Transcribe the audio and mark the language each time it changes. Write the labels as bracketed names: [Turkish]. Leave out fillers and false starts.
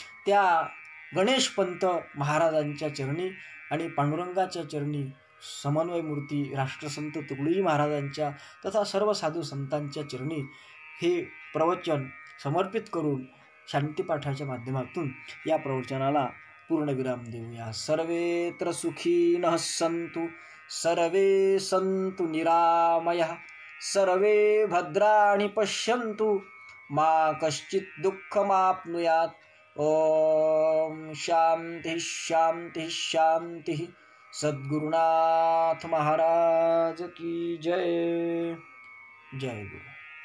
[Marathi] त्या गणेशपंत महाराजांच्या चरणी आणि पांडुरंगाच्या चरणी समन्वय मूर्ती राष्ट्रसंत तुकडोजी महाराजांच्या तथा सर्व साधू संतांच्या चरणी हे प्रवचन समर्पित करून शांतीपाठाच्या माध्यमातून या प्रवचनाला पूर्णविराम देऊया. [Sanskrit] सर्वेत्र सुखिनः सन्तु, सर्वे सन्तु निरामयः, सर्वे भद्राणि पश्यन्तु, मा कश्चित् दुःखमाप्नुयात्. ओम शांति शांति शांति. [Hindi] सद्गुरुनाथ महाराज की जय. जय गुरु.